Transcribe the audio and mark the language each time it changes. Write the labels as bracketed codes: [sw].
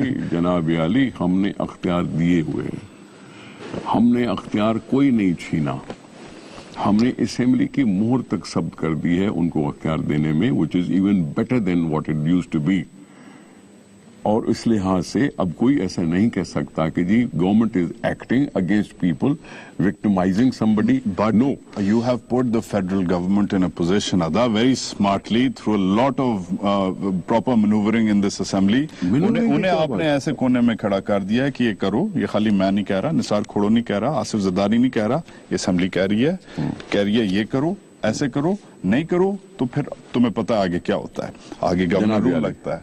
[ur] جناب علی, ہم نے اختیار دیے ہوئے ہیں, ہم نے اختیار کوئی نہیں چھینا, ہم نے اسمبلی کی مہر تک ثبت کر دی ہے ان کو اختیار دینے میں, [en] which is even better than what it used to be. [ur] اور اس لحاظ سے اب کوئی ایسا نہیں کہہ سکتا کہ جی [en] Government is acting against people, victimising somebody. But no, you have put the federal government in a position, Ada, very smartly through a lot of proper maneuvering in this assembly. [ur] انہیں آپ نے ایسے کونے میں کھڑا کر دیا ہے کہ یہ کرو. یہ خالی میں نہیں کہہ رہا, نثار کھوڑو نہیں کہہ رہا, آصف زرداری نہیں کہہ رہا, یہ اسمبلی کہہ رہی ہے یہ کرو, ایسے کرو, نہیں کرو تو پھر تمہیں پتا آگے کیا ہوتا ہے, آگے گورنر رول لگتا ہے.